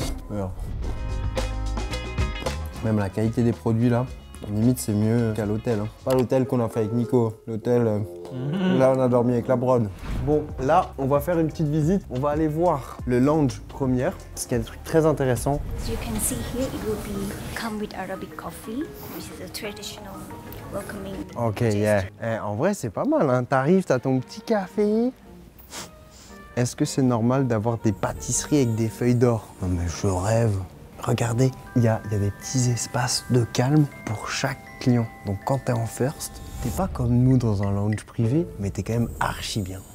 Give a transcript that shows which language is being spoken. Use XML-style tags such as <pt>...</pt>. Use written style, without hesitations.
<fr>Alors. Même la qualité des produits là, limite c'est mieux qu'à l'hôtel. Hein. Pas l'hôtel qu'on a fait avec Nico, l'hôtel là on a dormi avec la brode. Bon, là, on va faire une petite visite. On va aller voir le lounge première, parce qu'il y a des trucs très intéressants.</fr> <en>As you can see here, it will be come with Arabic coffee, which is a traditional welcoming. Ok, yeah.</en> <fr>En vrai, c'est pas mal, hein. T'arrives, t'as ton petit café. Est-ce que c'est normal d'avoir des pâtisseries avec des feuilles d'or? Non mais je rêve. Regardez, il y a des petits espaces de calme pour chaque client. Donc quand t'es en first, t'es pas comme nous dans un lounge privé, mais t'es quand même archi bien.</fr>